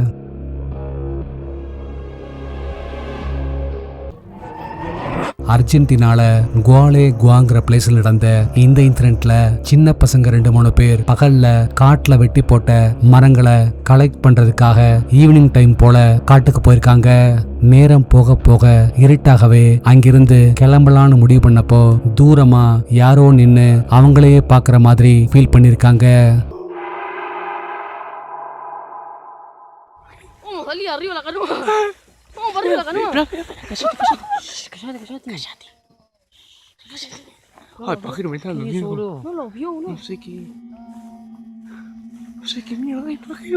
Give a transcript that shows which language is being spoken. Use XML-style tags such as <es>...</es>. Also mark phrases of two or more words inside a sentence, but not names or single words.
<ta>அர்ஜென்டினால குவாங்கிற பிளேஸ்ல நடந்த இந்த இன்சிடென்ட்ல சின்ன பசங்க 2-3 பேர் பகல்ல காட்டுல வெட்டி போட்ட மரங்களை கலெக்ட் பண்றதுக்காக</ta> <en>evening time</en> <ta>போல காட்டுக்கு போயிருக்காங்க. நேரம் போக போக இருட்டாகவே அங்கிருந்து கிளம்பலான்னு முடிவு பண்ணப்போ தூரமா யாரோ நின்னு அவங்களையே பாக்குற மாதிரி ஃபீல் பண்ணிருக்காங்க.</ta> <es>Salí arriba la canoa. Vamos para arriba la canoa. Cállate. Ay, pájaro, me está durmiendo. No lo vio, ¿no? No sé qué. No sé qué mierda hay, pájaro.</es>